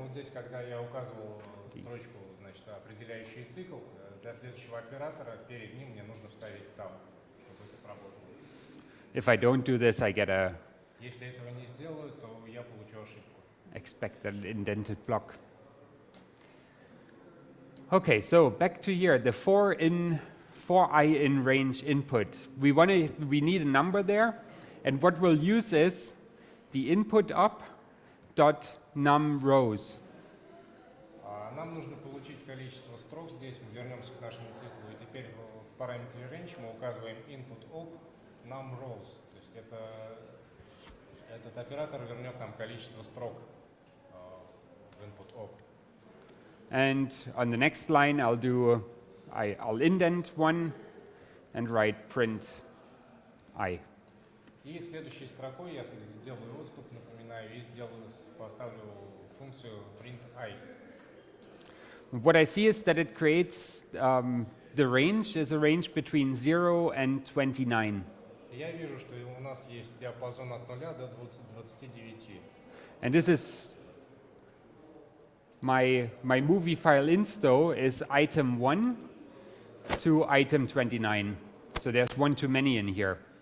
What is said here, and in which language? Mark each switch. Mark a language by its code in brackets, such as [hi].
[ru] Здесь, когда я указывал строчку, значит, определяющий цикл, для следующего оператора перед ним мне нужно вставить tab, чтобы это сработало. [en] If I don't do this, I get a. [ru] Если этого не сделаю, то я получу ошибку. [en] Expect an indented block. Okay, so back to here, the for I in range input. We need a number there, and what we'll use is the input op dot num rows. [ru] Нам нужно получить количество строк здесь. Мы вернемся к нашему циклу, и теперь в параметре range мы указываем input op num rows. То есть этот оператор вернет нам количество строк в input op. [en] And on the next line, I'll indent one and write print I. [ru] И следующей строкой я сделаю отступ, напоминаю, и поставлю функцию print I. [en] What I see is that it creates the range is a range between 0 and 29. [ru] Я вижу, что у нас есть диапазон от 0 до 29. [en] And this is my movie file insto is item 1 to item 29. So there's one too many in here.